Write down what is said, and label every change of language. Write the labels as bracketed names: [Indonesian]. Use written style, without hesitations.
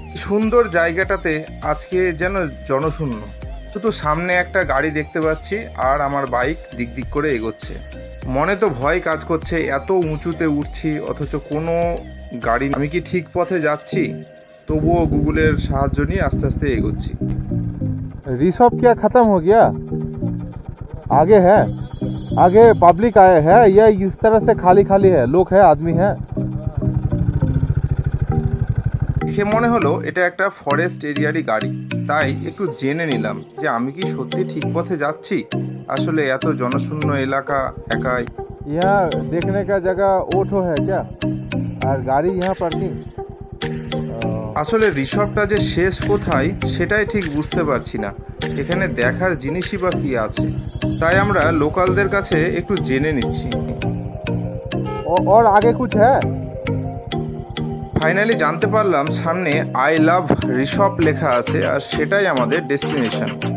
[Bangla] সুন্দর জায়গাটাতে আজকে যেন জনশূন্য, শুধু সামনে একটা গাড়ি দেখতে পাচ্ছি আর আমার বাইক দিক দিক করে এগোচ্ছে। মনে তো ভয় কাজ করছে, এত উঁচুতে উঠছি অথচ কোনো গাড়ি। আমি কি ঠিক পথে যাচ্ছি? তবুও গুগলের সাহায্য নিয়ে আস্তে আস্তে এগোচ্ছি। [Hindi] रिसॉप क्या ख़त्म हो गया? आगे है, आगे पब्लिक आए है या इस तरह से खाली खाली है? लोग है, आदमी है? [Bangla] দেখে মনে হলো এটা একটা ফরেস্ট এরিয়ারই গাড়ি, তাই একটু জেনে নিলাম যে আমি কি সত্যি ঠিক পথে যাচ্ছি। আসলে এত জনশূন্য এলাকা একাই। [Hindi] यहाँ देखने का जगह ओठो है क्या? और गाड़ी यहाँ पार्किंग? [Bangla] আসলে রিসর্টটা যে শেষ কোথায় সেটাই ঠিক বুঝতে পারছি না। এখানে দেখার জিনিসই বা কি আছে, তাই আমরা লোকালদের কাছে একটু জেনে নিচ্ছি। [Hindi] और आगे कुछ है? [Bangla] ফাইনালি জানতে পারলাম সামনে আই লাভ রিসপ লেখা আছে, আর সেটাই আমাদের ডেস্টিনেশন।